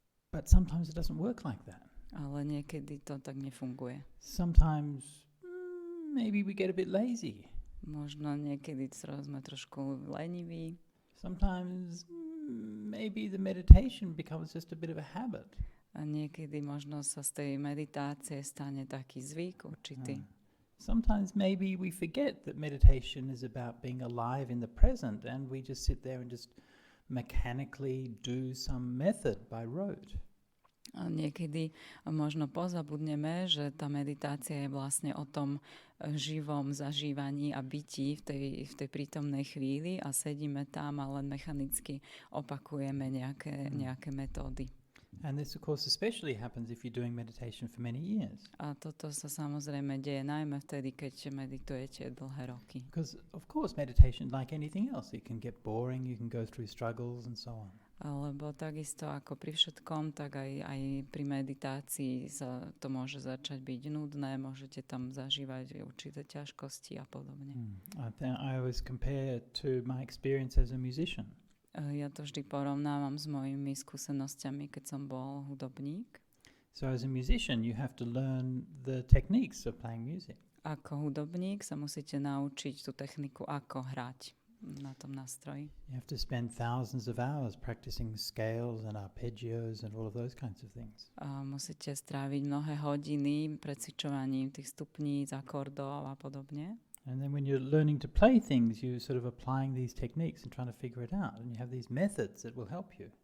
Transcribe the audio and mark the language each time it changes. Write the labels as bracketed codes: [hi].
[en] But sometimes it doesn't work like that. [sk] Ale niekedy to tak nefunguje. [en] Sometimes maybe we get a bit lazy. [sk] Možno niekedy sme trošku leniví. [en] Sometimes maybe the meditation becomes just a bit of a habit. [sk] A niekedy možno sa z tej meditácie stane taký zvyk určitý. [en] Sometimes maybe we forget that meditation is about being alive in the present and we just sit there and just mechanically do some method by rote. [sk] A niekedy možno pozabudneme, že tá meditácia je vlastne o tom živom zažívaní a bytí v tej prítomnej chvíli a sedíme tam a len mechanicky opakujeme nejaké metódy. [en] And this of course especially happens if you're doing meditation for many years. [sk] A toto sa samozrejme deje najmä vtedy, keď meditujete dlhé roky. [en] Because of course meditation, like anything else, it can get boring, you can go through struggles and so on. [sk] Lebo takisto ako pri všetkom, tak aj pri meditácii to môže začať byť nudné, môžete tam zažívať určité ťažkosti a podobne. [en] I always compare to my experience as a musician. [sk] Ja to vždy porovnávam s mojimi skúsenosťami, keď som bol hudobník. [en] So as a musician you have to learn the techniques of playing music. [sk] Ako hudobník sa musíte naučiť tú techniku, ako hrať na tom nástroji. [en] You have to spend thousands of hours practicing scales and arpeggios and all of those kinds of things. [sk] A musíte stráviť mnohé hodiny precvičovaním tých stupníc, akordov a podobne. [en] And then when you're learning to play things, you're sort of applying these techniques and trying to figure it out. And you have these methods that will help you.